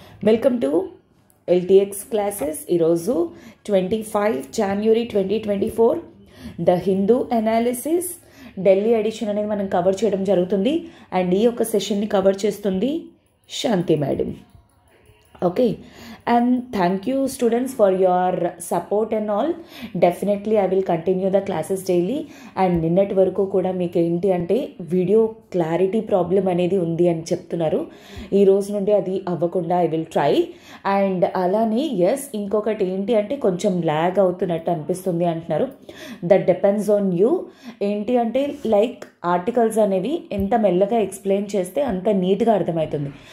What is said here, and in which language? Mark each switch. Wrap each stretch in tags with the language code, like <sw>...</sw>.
<te>Welcome to LTX classes. ఈరోజు 25 జనవరి 2024 the Hindu analysis Delhi edition అనేది మనం కవర్ చేయడం జరుగుతుంది. అండ్ ఈ యొక్క సెషన్ని కవర్ చేస్తుంది శాంతి madam.</te> <en>Okay, and thank you students for your support and all. Definitely I will continue the classes daily.</en> <te>And నిన్నటి వరకు కూడా మీకు ఏంటి అంటే వీడియో క్లారిటీ ప్రాబ్లం అనేది ఉంది అని చెప్తున్నారు. ఈ రోజు నుండి అది అవ్వకుండా</te> <en>I will try.</en> <te>అండ్ అలానే ఎస్, ఇంకొకటి ఏంటి అంటే కొంచెం ల్యాగ్ అవుతున్నట్టు అనిపిస్తుంది అంటున్నారు.</te> <en>That depends on you.</en> <te>ఏంటి అంటే లైక్ ఆర్టికల్స్ అనేవి ఎంత మెల్లగా ఎక్స్ప్లెయిన్ చేస్తే అంత నీట్గా అర్థమవుతుంది.</te>